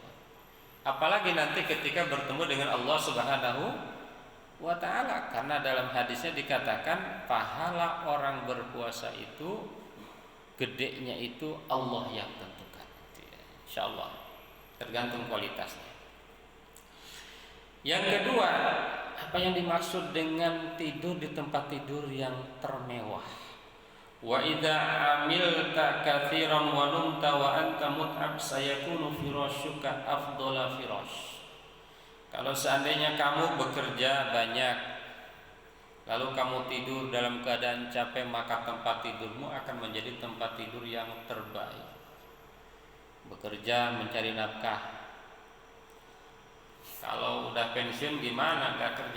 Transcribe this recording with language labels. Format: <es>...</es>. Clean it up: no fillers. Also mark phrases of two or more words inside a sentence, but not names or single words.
<id>Apalagi nanti ketika bertemu dengan Allah</id> <ar>سبحانه وتعالى,</ar> <id>karena dalam hadisnya dikatakan pahala orang berpuasa itu gedenya itu Allah yang tentukan. Insyaallah tergantung kualitasnya. Yang kedua, apa yang dimaksud dengan tidur di tempat tidur yang termewah?</id> <ar>وإذا عملت كثيرا ونمت وأنت متعب سيكون فراشك أفضل فراش.</ar> <id>Kalau seandainya kamu bekerja banyak lalu kamu tidur dalam keadaan capek, maka tempat tidurmu akan menjadi tempat tidur yang terbaik. Bekerja mencari nafkah. Kalau udah pensiun gimana, nggak kerja?</id>